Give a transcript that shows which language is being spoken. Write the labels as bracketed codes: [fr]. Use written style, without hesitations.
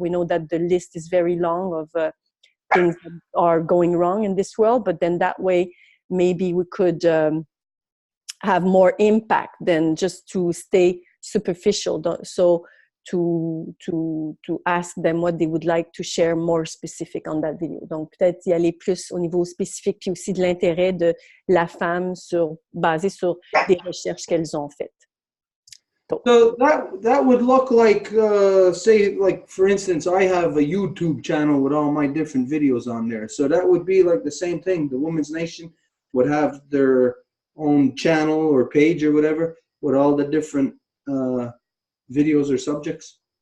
[en] We know that the list is very long of things that are going wrong in this world, but then that way, maybe we could have more impact than just to stay superficial. So to ask them what they would like to share more specific on that video. [fr] Donc, peut-être y aller plus au niveau spécifique, puis aussi de l'intérêt de la femme basé sur des recherches qu'elles ont faites. [en] So that would look like, say, like, for instance, I have a YouTube channel with all my different videos on there. So that would be like the same thing. The Women's Nation would have their own channel or page or whatever with all the different videos or subjects.